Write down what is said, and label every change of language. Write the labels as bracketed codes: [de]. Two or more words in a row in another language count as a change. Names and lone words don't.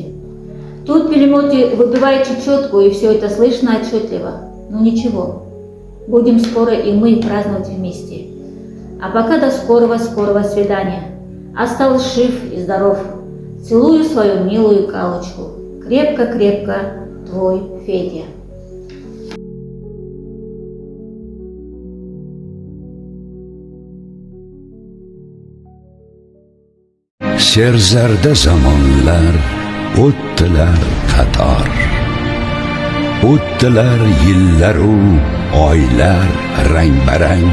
[ru] Тут в перемоте выбивает чечетку, и все это слышно отчетливо. Но ничего, будем скоро и мы праздновать вместе. А пока до скорого свидания. Остался жив и здоров. Целую свою милую Галочку. Крепко-крепко, твой Федя. [uz] Serzarda zamonlar o'tdilar qator. O'tdilar yillaru oylar rang-barang.